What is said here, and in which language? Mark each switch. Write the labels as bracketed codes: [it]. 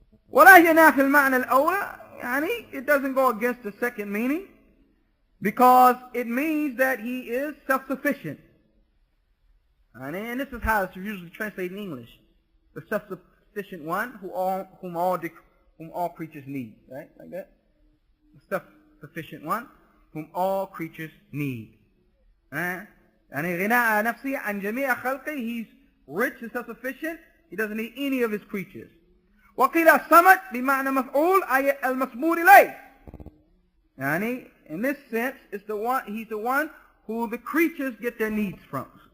[ar] ولا ينافي المعنى الأول, [en] يعني it doesn't go against the second meaning, because it means that he is self-sufficient. And this is how it's usually translated in English. The self-sufficient one whom all creatures need. Right? Like that. The self-sufficient one whom all creatures need. [ar] يعني غناء نفسه عن جميع خلقه. [en] He's rich and self-sufficient. He doesn't need any of his creatures. [ar] وقيل الصمد بمعنى مفعول أي المصمود إليه. [en] يعني in this sense, he's the one who the creatures get their needs from.